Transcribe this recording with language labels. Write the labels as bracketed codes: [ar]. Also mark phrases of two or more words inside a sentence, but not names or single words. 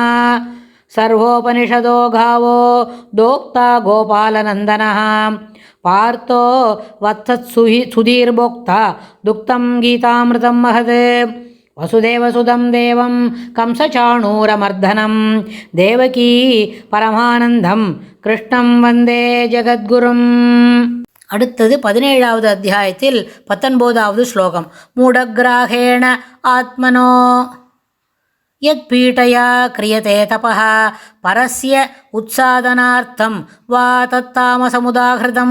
[sa] सर्वोपनिषदो गावो दोक्ता गोपालनन्दनः पार्थो वत्सत्सुधीर्भोक्ता दुक्तं गीतामृतं महत्। वसुदेवसुतं देवं कंसचाणूरमर्दनं देवकी परमानन्दं कृष्णं वन्दे ஜகத்குரும். [ta] அடுத்தது 17வது அத்தியாயத்தில் 19வது ஸ்லோகம். [sa] मूढग्राहेण आत्मनो यत् पीडया क्रियते तपः परस्य उत्सादनार्थं वा तत्तामसमुदाहृतम्.